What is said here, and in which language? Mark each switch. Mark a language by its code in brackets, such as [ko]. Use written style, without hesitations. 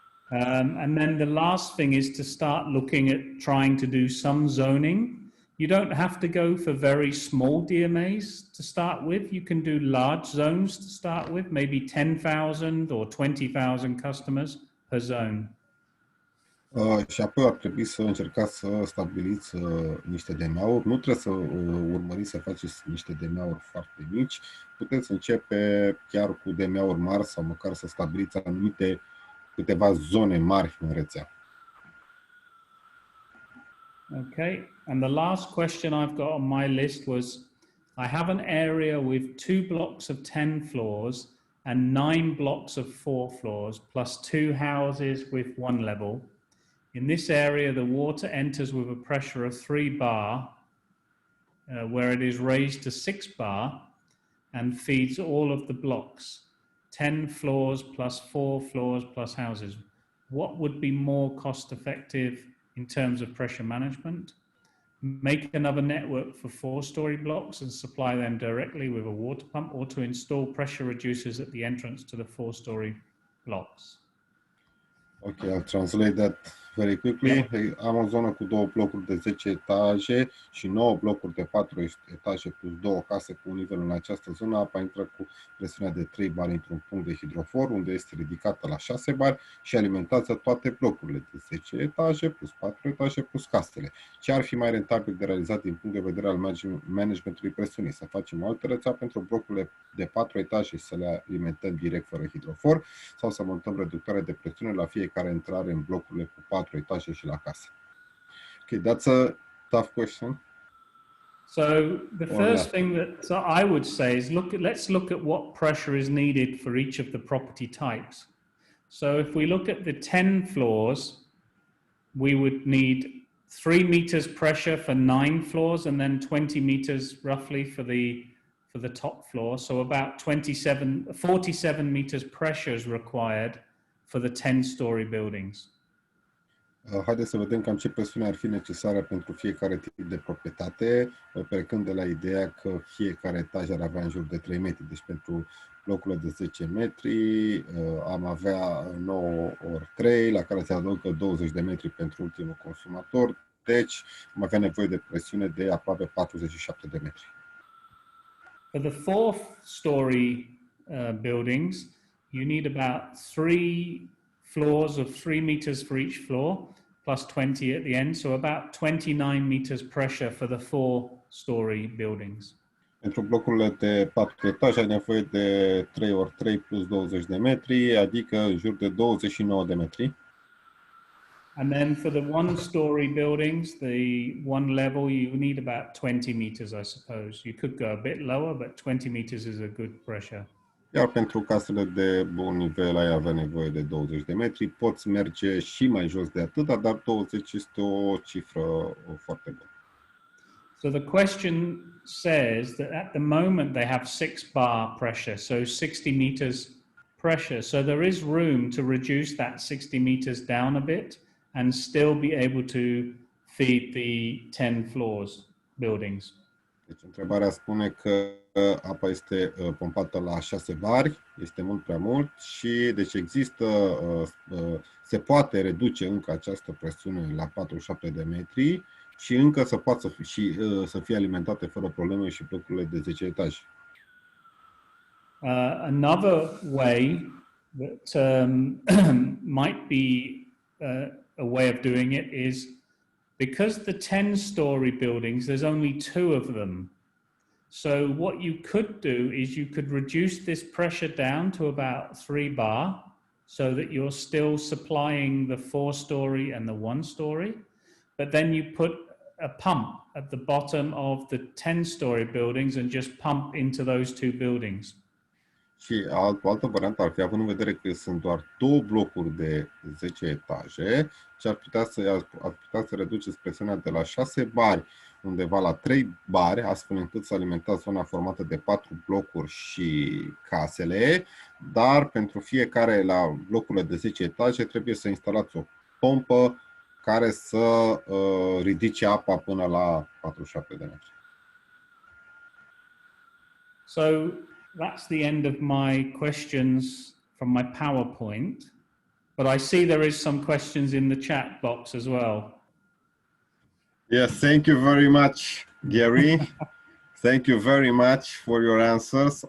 [en] And then the last thing is to start looking at trying to do some zoning. You don't have to go for very small DMAs to start with. You can do large zones to start with, maybe 10,000 or 20,000 customers per zone. [ro] Și apoi ar trebui să încercați să stabiliți niște DMA-uri. Nu trebuie să urmăriți să faceți niște DMA-uri foarte mici. Puteți începe chiar cu DMA-uri mari sau măcar să stabiliți anumite câteva zone mari în rețea. [en] Okay, and the last question I've got on my list was, I have an area with 2 blocks of 10 floors and 9 blocks of 4 floors, plus 2 houses with 1 level. In this area, the water enters with a pressure of 3 bar, where it is raised to 6 bar and feeds all of the blocks, 10 floors plus 4 floors plus houses. What would be more cost effective in terms of pressure management? Make another network for 4-story blocks and supply them directly with a water pump, or to install pressure reducers at the entrance to the 4-story blocks. Okay, I'll translate that very quickly. [ro] Am o zonă cu 2 blocuri de 10 etaje și 9 blocuri de 4 etaje plus 2 case cu un nivel în această zonă. Apa intră cu presiunea de 3 bari într-un punct de hidrofor, unde este ridicată la 6 bari și alimentează toate blocurile de 10 etaje plus 4 etaje plus casele. Ce ar fi mai rentabil de realizat din punct de vedere al managementului presiunii? Să facem o altă rețea pentru blocurile de 4 etaje și să le alimentăm direct fără hidrofor, sau să montăm reductoare de presiune la fiecare intrare în blocurile cu 4 etaje și la casă. [en] Okay, that's a tough question. So the first thing that I would say is let's look at what pressure is needed for each of the property types. So if we look at the 10 floors, we would need 3 meters pressure for 9 floors and then 20 meters roughly for the top floor. So about 47 meters pressure is required for the 10-story buildings. [ro] Haideți să vedem cam ce presiune ar fi necesară pentru fiecare tip de proprietate, plecând de la ideea că fiecare etaj ar avea în jur de 3 metri. Deci pentru blocurile de 10 metri am avea 9 ori 3, la care se adaugă 20 de metri pentru ultimul consumator. Deci am avea nevoie de presiune de aproape 47 de metri. [en] For the 4th-story buildings, you need about 3 floors of 3 meters for each floor, plus 20 at the end, so about 29 meters pressure for the 4-story buildings. [ro] Pentru blocurile de 4 etaje ai nevoie de 3 ori 3 plus 20 de metri, adică în jur de 29 de metri. [en] And then for the 1-story buildings, the 1 level, you need about 20 meters, I suppose. You could go a bit lower, but 20 meters is a good pressure. [ro] Iar pentru casele de bun nivel ai avea nevoie de 20 de metri. Poți merge și mai jos de atât, dar 20 este o cifră foarte bună. [en] So the question says that at the moment they have 6 bar pressure, so 60 meters pressure. So there is room to reduce that 60 meters down a bit and still be able to feed the 10 floors buildings. [ro] Deci întrebarea spune că apa este pompată la 6 bari, este mult prea mult și deci există, se poate reduce încă această presiune la 47 de metri și încă să poată să fie alimentate fără probleme și blocurile de 10 etaje. [en] Another way that might be a way of doing it is because the 10-story buildings, there's only 2 of them. So what you could do is you could reduce this pressure down to about 3 bar so that you're still supplying the 4-story and the 1-story, but then you put a pump at the bottom of the 10-story buildings and just pump into those 2 buildings. [ro] Și o altă variantă ar fi, având în vedere că sunt doar 2 blocuri de 10 etaje, și ar putea să reduceți presiunea de la 6 bari undeva la 3 bari, astfel încât să alimentați zona formată de 4 blocuri și casele, dar pentru fiecare la blocurile de 10 etaje trebuie să instalați o pompă care să ridice apa până la 47 de metri. [en] So that's the end of my questions from my PowerPoint, but I see there is some questions in the chat box as well. Yes, thank you very much, Gary. Thank you very much for your answers.